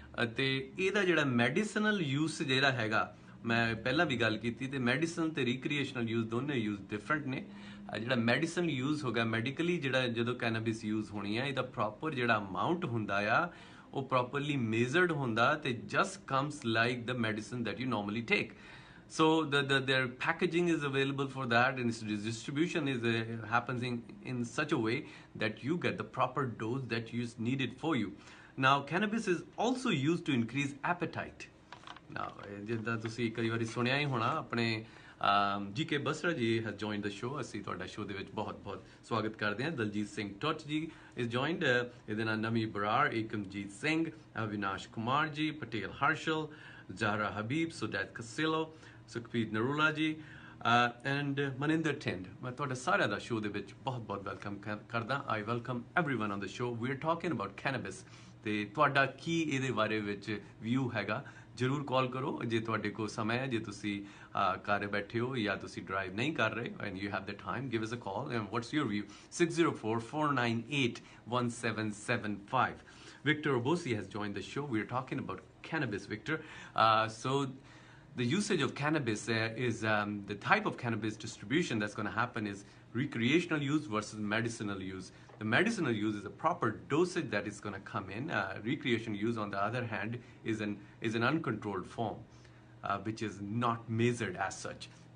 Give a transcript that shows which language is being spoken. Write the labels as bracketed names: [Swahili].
[Punjabi] ਅਤੇ ਇਹਦਾ ਜਿਹੜਾ ਮੈਡੀਸਨਲ ਯੂਜ਼ ਜਿਹੜਾ ਹੈਗਾ, ਮੈਂ ਪਹਿਲਾਂ ਵੀ ਗੱਲ ਕੀਤੀ, ਤੇ ਮੈਡੀਸਨ ਤੇ ਰੀਕ੍ਰੀਏਸ਼ਨਲ ਯੂਜ਼ ਦੋਨੇ ਯੂਜ਼ ਡਿਫਰੈਂਟ ਨੇ। ਜਿਹੜਾ ਮੈਡੀਸਨ ਯੂਜ਼ ਹੋ ਗਿਆ, ਮੈਡੀਕਲੀ ਜਿਹੜਾ ਜਦੋਂ ਕੈਨੇਬਿਸ ਯੂਜ਼ ਹੋਣੀ ਆ, ਇਹਦਾ ਪ੍ਰੋਪਰ ਜਿਹੜਾ ਅਮਾਊਂਟ ਹੁੰਦਾ ਆ ਉਹ ਪ੍ਰੋਪਰਲੀ ਮੇਜ਼ਰਡ ਹੁੰਦਾ, ਤੇ [English] Just comes like the medicine that you normally take. So their packaging is available for that, and its distribution is happens in such a way that you get the proper dose that is needed for you. Now cannabis is also used to increase appetite. [Punjabi] Now ਜਿੱਦਾਂ ਤੁਸੀਂ ਕਈ ਵਾਰੀ ਸੁਣਿਆ ਹੀ ਹੋਣਾ, ਆਪਣੇ GK Basra ਜੀ [English] has joined the show, [Punjabi] ਅਸੀਂ ਤੁਹਾਡਾ ਸ਼ੋਅ ਦੇ ਵਿੱਚ ਬਹੁਤ ਸਵਾਗਤ ਕਰਦੇ ਹਾਂ। ਦਲਜੀਤ ਸਿੰਘ ਟੁੱਟ ਜੀ [English] is joined, [Punjabi] ਇਹਦੇ ਨਾਲ ਨਮੀ ਬਰਾਰ, ਏਕਮਜੀਤ ਸਿੰਘ, ਅਵਿਨਾਸ਼ ਕੁਮਾਰ ਜੀ, ਪਟੇਲ ਹਰਸ਼ਲ, ਜ਼ਾਹਰਾ ਹਬੀਬ, ਸੁਦੈਤ ਕਸਿਲੋ, ਸੁਖਪ੍ਰੀਤ ਨਰੂਲਾ ਜੀ, ਐਂਡ ਮਨਿੰਦਰ ਠਿੰਡ। ਮੈਂ ਤੁਹਾਡਾ ਸਾਰਿਆਂ ਦਾ ਸ਼ੋਅ ਦੇ ਵਿੱਚ ਬਹੁਤ ਵੈਲਕਮ ਕਰਦਾ। [English] I welcome everyone on the show. We are talking about cannabis, [Punjabi] ਤੇ ਤੁਹਾਡਾ ਕੀ ਇਹਦੇ ਬਾਰੇ ਵਿੱਚ ਵਿਊ ਹੈਗਾ, ਜ਼ਰੂਰ ਕਾਲ ਕਰੋ ਜੇ ਤੁਹਾਡੇ ਕੋਲ ਸਮਾਂ ਹੈ, ਜੇ ਤੁਸੀਂ ਘਰ ਬੈਠੇ ਹੋ ਜਾਂ ਤੁਸੀਂ ਡਰਾਈਵ ਨਹੀਂ ਕਰ ਰਹੇ [English] and you have the time, give us a call and what's your view [Punjabi] 6044981775. [English] Victor Obosi has joined the show. We're talking about cannabis, Victor. So the usage of cannabis is the type of cannabis distribution that's going to happen is recreational use versus medicinal use. The medicinal use is a proper dosage that is going to come in. Recreational use, on the other hand, is an uncontrolled form, which is not measured as such.